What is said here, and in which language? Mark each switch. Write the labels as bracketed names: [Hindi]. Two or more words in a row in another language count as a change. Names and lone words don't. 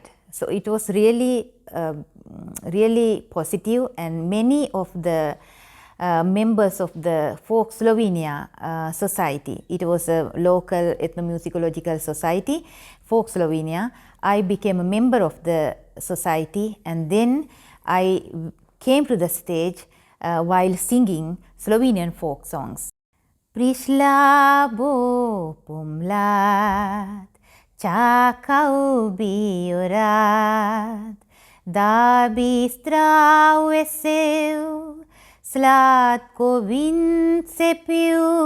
[English] So it was really positive, and many of the members of the Folk Slovenia Society, it was a local ethnomusicological society, Folk Slovenia. I became a member of the society, and then I came to the stage while singing Slovenian folk songs. [Slovenian] Prišla bo pomlad, čakal bi jo rad, da bi zdrav vesel, sladko vince pil.